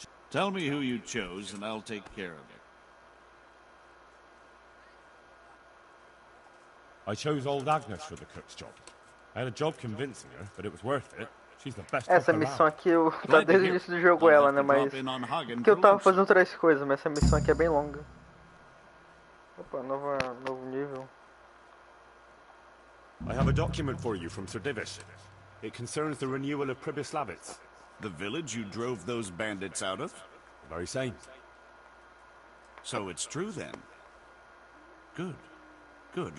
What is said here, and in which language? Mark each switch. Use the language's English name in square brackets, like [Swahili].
[English] Tell me who you chose and I'll take care of it. I chose old Agnes for the cook's job. I had a job convincing her, but it was worth it. She's the best [Portuguese] Essa missão aqui eu tá desde o início do jogo ela, né, mas que eu tava fazendo outras coisas, mas essa missão aqui é bem longa. Opa, novo nível. [English] I have a document for you from Sir Divish. It concerns the renewal of Pribyslavitz. The village you drove those bandits out of? The very same. So it's true then. Good. Good.